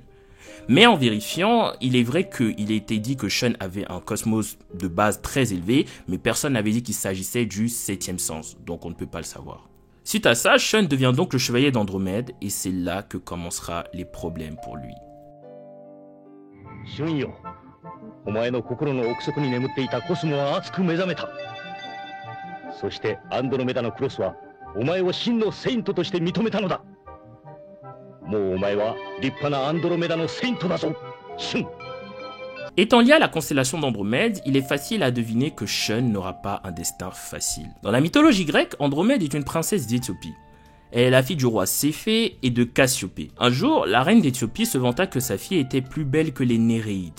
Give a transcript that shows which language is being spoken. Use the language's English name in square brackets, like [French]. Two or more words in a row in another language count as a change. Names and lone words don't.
[French] Mais en vérifiant, il est vrai qu'il a été dit que Shun avait un cosmos de base très élevé, mais personne n'avait dit qu'il s'agissait du 7e sens, donc on ne peut pas le savoir. Suite à ça, Shun devient donc le chevalier d'Andromède, et c'est là que commencera les problèmes pour lui. [Japanese] Shun yo, お前の心の奥底に眠っていたコスモは熱く目覚めた。そしてアンドロメダのクロスはお前を真のセイントとして認めたのだ。もうお前は立派なアンドロメダのセイントだぞ、 [French] シュン。Étant lié à la constellation d'Andromède, il est facile à deviner que Shun n'aura pas un destin facile. Dans la mythologie grecque, Andromède est une princesse d'Éthiopie. Elle est la fille du roi Céphée et de Cassiopée. Un jour, la reine d'Éthiopie se vanta que sa fille était plus belle que les Néréides.